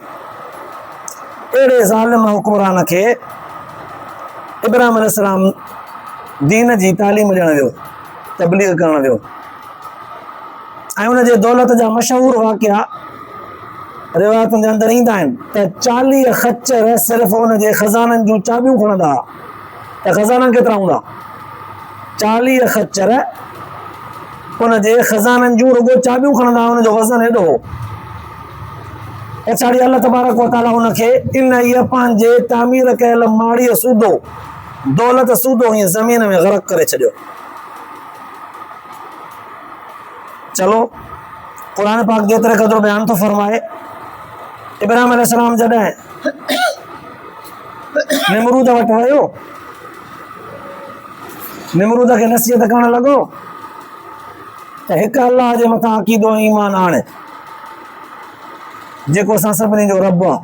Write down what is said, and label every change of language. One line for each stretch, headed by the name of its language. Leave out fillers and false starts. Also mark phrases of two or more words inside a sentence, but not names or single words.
Sindhi: अहिड़े ज़ालिम हुक्मरान खे इब्राहिम अलैहिस्सलाम दीन जी तालीम ॾियण वियो, तबलीग करण वियो, ऐं उनजे दौलत जा मशहूर वाक़िया रिवायतुनि जे अंदरि ईंदा आहिनि त 40 खच्चर सिर्फ़ उनजे खज़ाननि जूं चाबियूं खणंदा हुआ। त खज़ाना केतिरा हूंदा? 40 खच्चर उनजे खज़ाननि जूं रुगो चाबियूं खणंदा हुआ, उनजो वज़न हेॾो हो। पछाड़ी
Arabic: الله تبارك وتعالى
Sindhi: उनखे इन इहा पंहिंजे तामीर कयल माड़ीअ सूदो, दौलत सूदो हीअं ज़मीन में ग़रक़ करे छॾियो। चलो क़ुरान पाक जेतिरे क़दुरु बयान थो फरमाए, इब्राहिम अलैहिस्सलाम जॾहिं निमरूद वटि वियो, निमरूद खे नसीहत करणु लॻो त हिकु अल्लाह जे मथां अक़ीदो ऐं ईमान आणे, जेको असां सभिनी जो रब आहे।